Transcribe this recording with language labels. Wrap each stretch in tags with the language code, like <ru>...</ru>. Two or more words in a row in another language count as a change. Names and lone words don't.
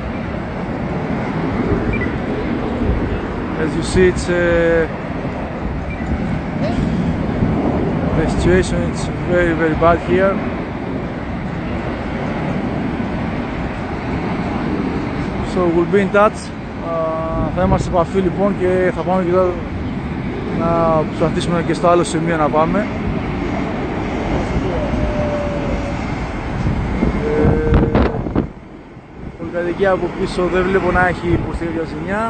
<en>As you see, it's the situation is very bad here. So we'll be in touch.</en> <el>Θα είμαστε σε επαφή λοιπόν και θα πάμε και τώρα να προσπαθήσουμε και στο άλλο σημείο να πάμε. Πολυκατοικία από πίσω δεν βλέπω να έχει υποστεί για ζημιά.</el>